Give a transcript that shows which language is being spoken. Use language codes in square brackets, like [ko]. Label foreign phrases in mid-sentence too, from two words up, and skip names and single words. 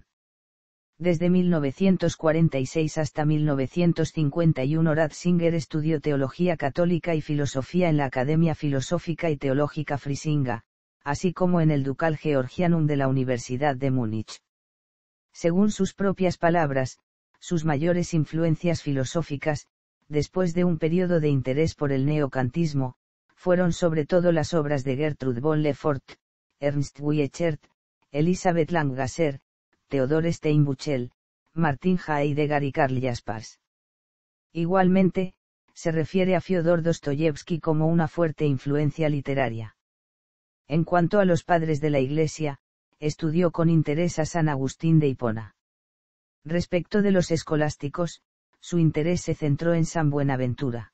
[es] Desde 1946 hasta 1951 Ratzinger estudió teología católica y filosofía en la Academia Filosófica y Teológica Frisinga, así como en el Ducal Georgianum de la Universidad de Múnich. Según sus propias palabras, sus mayores influencias filosóficas, después de un periodo de interés por el neocantismo, fueron sobre todo las obras de Gertrude von Lefort, Ernst Wiechert, Elisabeth Langwasser, Theodor Steinbuchel, Martin Heidegger y Karl Jaspers. Igualmente, se refiere a Fyodor Dostoyevsky como una fuerte influencia literaria. En cuanto a los padres de la Iglesia, estudió con interés a San Agustín de Hipona. Respecto de los escolásticos, su interés se centró en San Buenaventura.